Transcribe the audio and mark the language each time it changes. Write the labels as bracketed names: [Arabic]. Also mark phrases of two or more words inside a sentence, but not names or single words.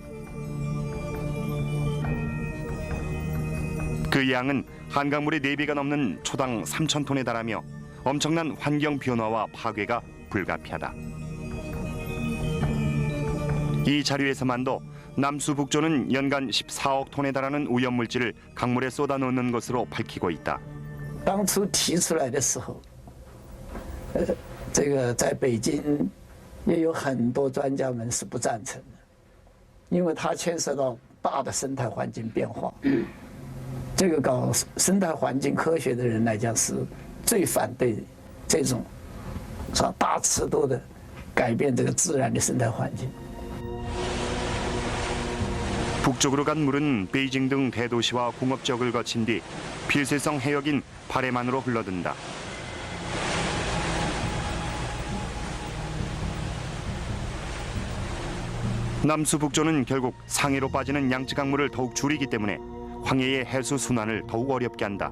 [Korean] 그 양은 한강물의 4배가 넘는 초당 3,000톤에 달하며 엄청난 환경 변화와 파괴가 불가피하다. 이 자료에서만도 남수 북조는 연간 14억 톤에 달하는 오염물질을 강물에 쏟아놓는 것으로 밝히고 있다. [Chinese] 当初提出来的时候，这个在北京也有很多专家们是不赞成的，因为它牵涉到大的生态环境变化。这个搞生态环境科学的人来讲，是最反对这种是吧大尺度的改变这个自然的生态环境。 [Korean] 북쪽으로 간 물은 베이징 등 대도시와 공업지역을 거친 뒤 필수성 해역인 바레만으로 흘러든다. 남수 북조는 결국 상해로 빠지는 양쯔 강물을 더욱 줄이기 때문에 황해의 해수 순환을 더욱 어렵게 한다.